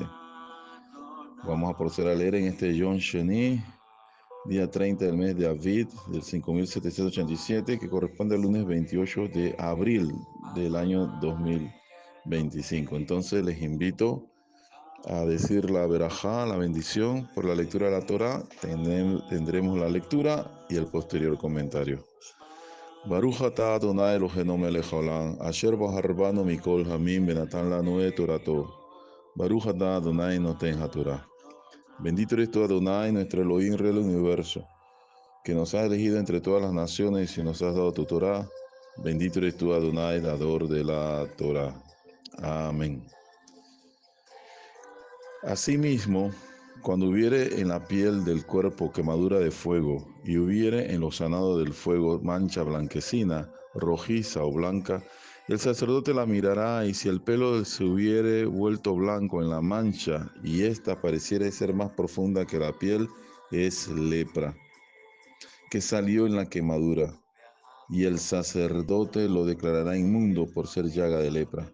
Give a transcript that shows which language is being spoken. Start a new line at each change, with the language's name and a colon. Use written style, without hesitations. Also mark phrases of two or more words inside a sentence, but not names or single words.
Spanish: Vamos a proceder a leer en este
Hebrew: יום שני,
Spanish: día 30 del mes de Aviv, del 5787, que corresponde al lunes 28 de abril del año 2025. Entonces les invito a decir la verajá, la bendición, por la lectura de la Torah. Tendremos la lectura y el posterior comentario.
Hebrew: ברוך אתה אדוני אלוהינו מלך העולם, אשר בחר בנו מכל העמים ונתן לנו את תורתו. ברוך אתה אדוני נותן התורה.
Spanish: Bendito eres tú, Adonai, nuestro Elohim, Rey del universo, que nos has elegido entre todas las naciones y nos has dado tu Torah. Bendito eres tú, Adonai, dador de la Torah. Amén. Asimismo, cuando hubiere en la piel del cuerpo quemadura de fuego, y hubiere en lo sanado del fuego mancha blanquecina, rojiza o blanca, el sacerdote la mirará, y si el pelo se hubiere vuelto blanco en la mancha, y ésta pareciere ser más profunda que la piel, es lepra, que salió en la quemadura, y el sacerdote lo declarará inmundo por ser llaga de lepra.